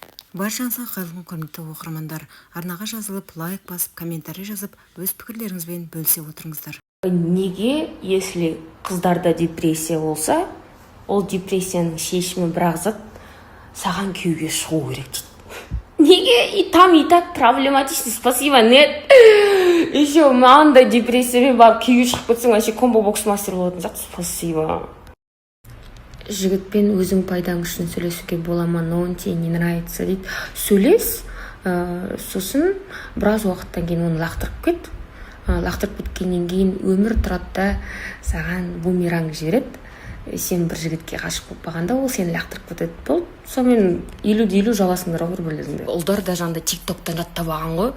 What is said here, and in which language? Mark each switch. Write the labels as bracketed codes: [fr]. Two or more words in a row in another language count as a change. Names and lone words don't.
[kk] Баршаңызға қайырлы құрметті оқырмандар, арнаға жазылып, лайк басып, комментарий жазып, өз пікірлеріңізбен бөлісе отырыңыздар. Неге, если қыздарда депрессия болса, ол депрессияның шешімі бірақ зат саған күйеуге шығу керек дейді. Неге? [ru] И там и так проблематично. Спасибо, нет. [kk] Еще мынандай депрессиямен барып күйеуге шығып кетсең, вообще комбо бокс мастер болатын сияқты. Спасибо. Жігітпен өзің пайдаң үшін сөйлесуге бола ма, [ru] но он тебе не нравится дейді. [kk] Сөйлес, сосын біраз уақыттан кейін оны лақтырып кет. Лақтырып кеткеннен кейін өмір тұрады да саған бумеранг жібереді. Сен бір жігітке ғашық болып қалғанда ол сені лақтырып кетеді. Бұл сонымен 50-50 жаласыңдар бір-бірлеріңді. Ұлдар да жаңағыдай тиктоктан жаттап алған ғой.